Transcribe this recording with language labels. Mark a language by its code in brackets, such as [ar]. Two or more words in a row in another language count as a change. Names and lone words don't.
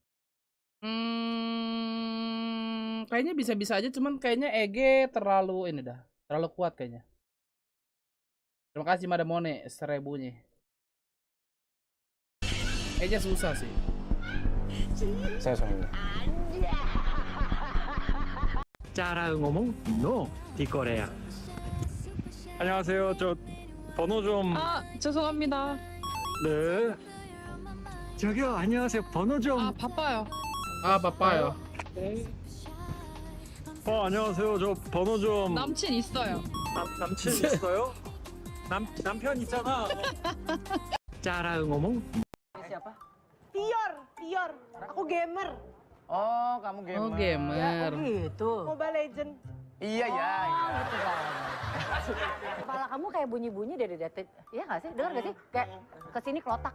[id] Kayaknya bisa-bisa aja, cuman kayaknya EG terlalu ini dah, terlalu kuat kayaknya. Terima kasih Madamone 1000-nya. Kayaknya susah sih. Saya suaminya. Cara ngomong no di Korea. [ko] 안녕하세요. 저 번호 좀. 죄송합니다. 네. 저기요. 안녕하세요. 번호 좀. 바빠요. 바빠요. 네. 안녕하세요. 저 번호 좀. 남친 있어요. 남친 있어요? 남편 있잖아. [id] Cara ngomong. Siapa? Tior. Aku gamer. Oh, kamu gamer. Oh, gamer. Gitu. Mobile Legend. Iya ya. Gitu kan. Kepala kamu kayak bunyi-bunyi dari detik. Iya nggak sih? Dengar nggak sih? Kayak kesini kelotak.